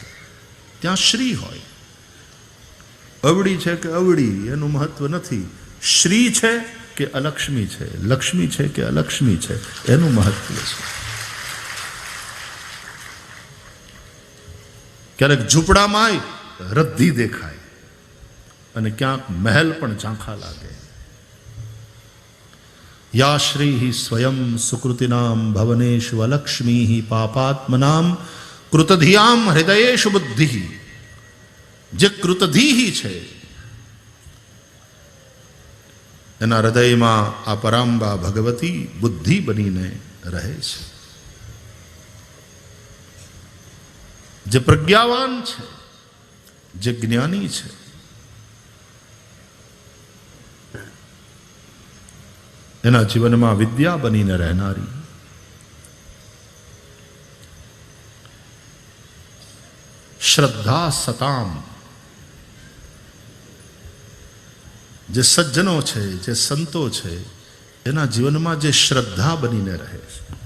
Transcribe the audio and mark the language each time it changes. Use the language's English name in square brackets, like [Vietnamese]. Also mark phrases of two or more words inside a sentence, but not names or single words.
[Gujarati] ત્યાં શ્રી હોય, અવડી છે કે અવડી એનું મહત્વ નથી, શ્રી છે કે અલક્ષ્મી છે, લક્ષ્મી છે કે અલક્ષ્મી છે એનું મહત્વ છે। ક્યારેક ઝૂંપડામાં રદ્દી દેખાય અને ક્યાંક મહેલ પણ ઝાંખા લાગે। [Sanskrit] या श्री स्वयं सुकृतिनां भवनेषु अलक्ष्मी पापात्मनां कृतधियां हृदयेषु बुद्धि। [Gujarati] જે કૃતધી હી છે એના હૃદયમાં આ પરાંબા ભગવતી બુદ્ધિ બનીને રહે છે। જે પ્રજ્ઞાવાન છે જે જ્ઞાની છે, એના જીવનમાં વિદ્યા બનીને રહેનારી, શ્રદ્ધા સતામ, જે સજ્જનો છે, જે સંતો છે, એના જીવનમાં જે શ્રદ્ધા બનીને રહે છે.